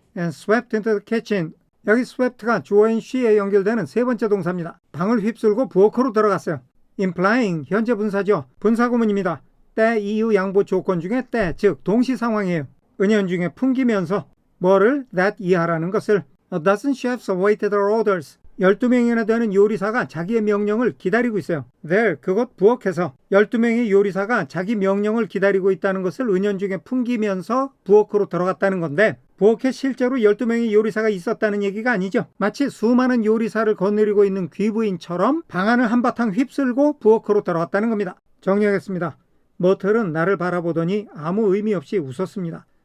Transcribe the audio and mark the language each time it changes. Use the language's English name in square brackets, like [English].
[English] And swept into the kitchen. [Korean] 여기 swept가 주어인 she에 연결되는 세 번째 동사입니다. 방을 휩쓸고 부엌으로 들어갔어요. implying, 현재 분사죠. 분사구문입니다. 때, 이유, 양보 조건 중에 때, 즉 동시 상황이에요. 은연중에 풍기면서 뭐를? [English] that [Korean] 이하라는 것을 [English] A dozen chefs awaited their orders. [Korean] 12명이나 되는 요리사가 자기의 명령을 기다리고 있어요. There, 그곳 부엌에서 12명의 요리사가 자기 명령을 기다리고 있다는 것을 은연중에 풍기면서 부엌으로 들어갔다는 건데 부엌에 실제로 12명의 요리사가 있었다는 얘기가 아니죠. 마치 수많은 요리사를 거느리고 있는 귀부인처럼 방안을 한바탕 휩쓸고 부엌으로 들어갔다는 겁니다. 정리하겠습니다. 머틀은 나를 바라보더니 아무 의미 없이 웃었습니다.